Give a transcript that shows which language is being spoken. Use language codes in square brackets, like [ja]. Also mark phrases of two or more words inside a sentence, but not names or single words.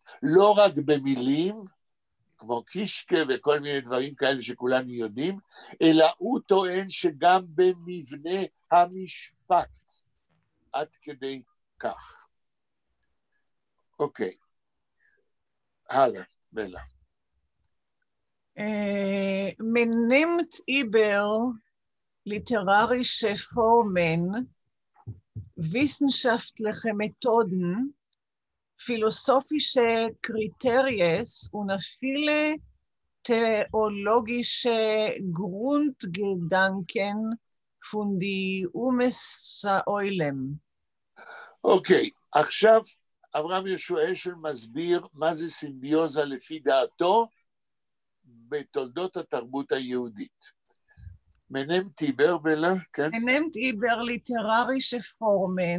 [he] לא רק במילים, כמו קישקה וכל מיני דברים כאלה שכולנו יודעים, אלא הוא טוען שגם במבנה המשפט, עד כדי כך. אוקיי. הלאה, בלה. [de] Man nimmt über literarische Formen, wissenschaftliche Methoden, philosophische Kriterien und viele theologische Grundgedanken von die Säulen. [he] אוקיי, עכשיו אברהם יהושע אשל מסביר מה זה סימביוזה לפי דעתו בתולדות התרבות היהודית. [de] man nimmt über [he] בלה, כן? [de] man nimmt über literarische Formen.